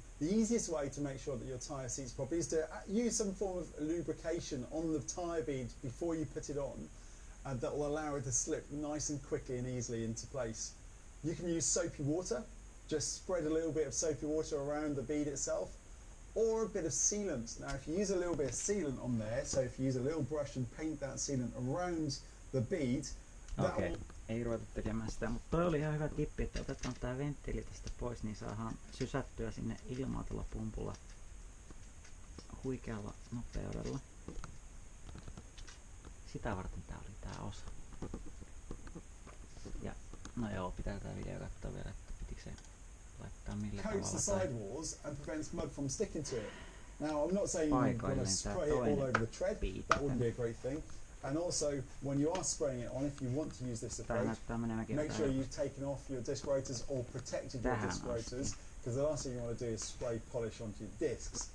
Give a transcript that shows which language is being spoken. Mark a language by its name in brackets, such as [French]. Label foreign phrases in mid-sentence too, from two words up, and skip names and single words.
[English] The easiest way to make sure that your tyre seats properly is to use some form of lubrication on the tyre bead before you put it on, and that will allow it to slip nice and quickly and easily into place. You can use soapy water, just spread a little bit of soapy water around the bead itself, or a bit of sealant. Now if you use a little bit of sealant on there, so if you use a little brush and paint that sealant around the bead, [Finnish] Okei, ei ruveta tekemään sitä, mutta toi oli ihan hyvä tippi, että otetaan tää venttiili tästä pois, niin saadaan sysättyä sinne ilmaa tuolla pumpulla huikealla nopeudella. Sitä varten tää oli tää osa. Ja no joo, pitää tää video katsoa vielä, että pitikö se laittaa millä tavalla. [English] Coats the sidewalls and prevents mud from sticking to it. Now I'm not saying you want to spray it all over the tread, that wouldn't be a great thing. And also, when you are spraying it on, if you want to use this approach, make sure you've taken off your disc rotors or protected your disc rotors, because the last thing you want to do is spray polish onto your discs.